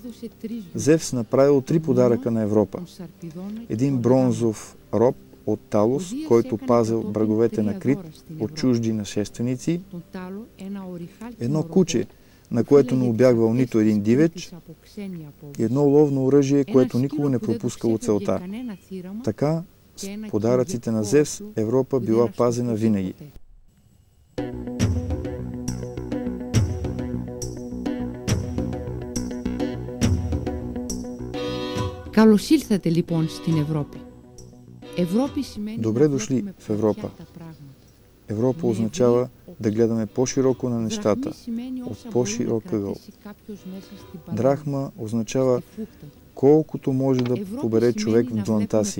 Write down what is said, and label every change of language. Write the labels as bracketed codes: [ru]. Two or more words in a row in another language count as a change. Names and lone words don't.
[bg] Зевс направил 3 подаръка на Европа. Един бронзов роб от Талос, който пазил бреговете на Крит от чужди нашественици. Едно куче, на което не убягвал нито един дивеч, и едно ловно оръжие, което никога не пропускало целта. Така, с подаръците на Зевс, Европа била пазена винаги. [el] Καλώς ήλθατε λοιπόν στην Ευρώπη. [bg] Добре дошли в Европа. Европа означава да гледаме по-широко на нещата, от по-широк ъгъл. Драхма означава колкото може да побере човек в дланта си.